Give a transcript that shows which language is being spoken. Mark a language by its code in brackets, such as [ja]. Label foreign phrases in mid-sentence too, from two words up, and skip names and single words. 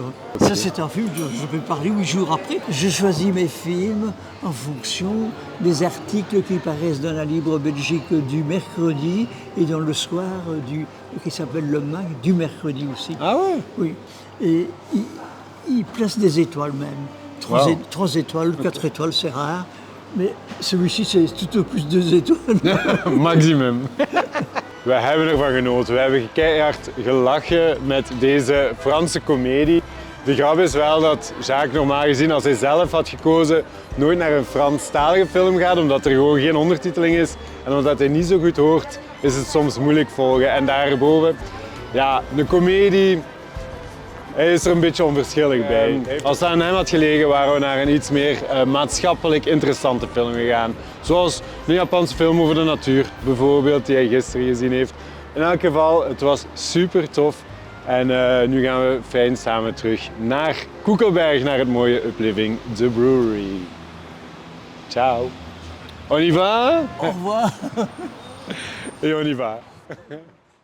[fr] Ça, c'est un film, je peux parler 8 jours après. Je choisis mes films en fonction des articles qui paraissent dans la Libre Belgique du mercredi et dans le soir qui s'appelle le Mag du mercredi aussi. Ah ouais? Oui. Et il place des étoiles même. 3 étoiles, 4 étoiles, c'est rare. Mais celui-ci, c'est tout au plus 2 étoiles. Maximum. [nl] We hebben ervan genoten. We hebben keihard gelachen met deze Franse komedie. De grap is wel dat Jacques normaal gezien, als hij zelf had gekozen, nooit naar een Franstalige film gaat, omdat er gewoon geen ondertiteling is. En omdat hij niet zo goed hoort, is het soms moeilijk volgen. En daarboven, ja, de komedie, hij is er een beetje onverschillig bij. Als het aan hem had gelegen, waren we naar een iets meer maatschappelijk interessante film gegaan. Zoals een Japanse film over de natuur, bijvoorbeeld, die hij gisteren gezien heeft. In elk geval, het was super tof. En nu gaan we fijn samen terug naar Koekelberg, naar het mooie Upliving, The Brewery. [fr] Ciao. On y va? Au revoir. Et on y va.